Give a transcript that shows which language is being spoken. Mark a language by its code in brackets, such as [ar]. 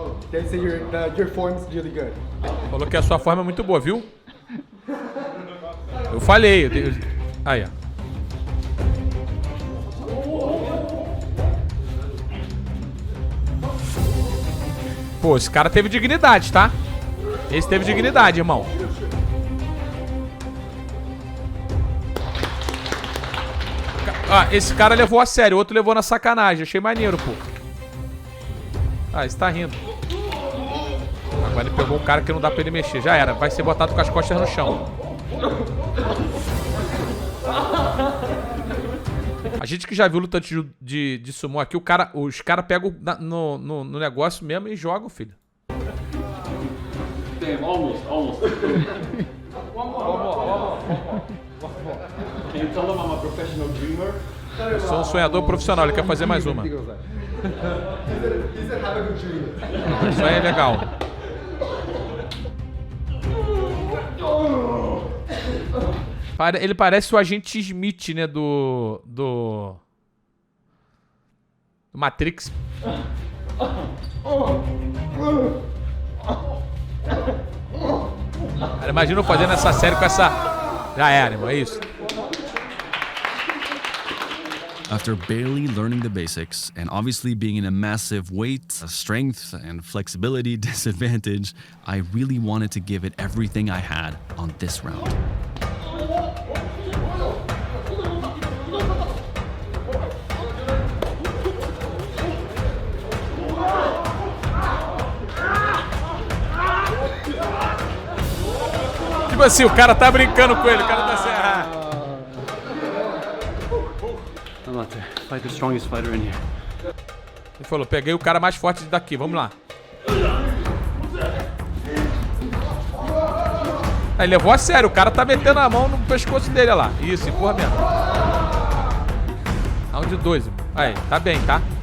[en] They say your form's really good. [pt] Falou que a sua forma é muito boa, viu? Eu falei. Aí, ó. Pô, esse cara teve dignidade, tá? Esse teve dignidade, irmão. Ah, esse cara levou a sério, o outro levou na sacanagem. Achei maneiro, pô. Ah, esse tá rindo. Agora ele pegou um cara que não dá pra ele mexer. Já era, vai ser botado com as costas no chão. A gente que já viu luta de sumô aqui, os caras pegam no negócio mesmo e jogam, filho. [en] Damn, almost. Can you tell them I'm a professional dreamer? [pt] Eu sou um sonhador profissional, ele quer fazer mais uma. Isso aí é legal. Ele parece o agente Smith, né, do Matrix. Cara, imagina eu fazendo essa série com essa... Já era, irmão, é isso. [en] After barely learning the basics and obviously being in a massive weight, strength, and flexibility disadvantage, I really wanted to give it everything I had on this round. [pt] Tipo assim, o cara tá brincando com ele, o cara tá assim... [en] I'm not to fight the strongest fighter in here. [pt] Ele falou, peguei o cara mais forte daqui, vamos lá. Aí levou a sério, o cara tá metendo a mão no pescoço dele, olha lá. Isso, empurra mesmo. Round 2, aí, tá bem, tá?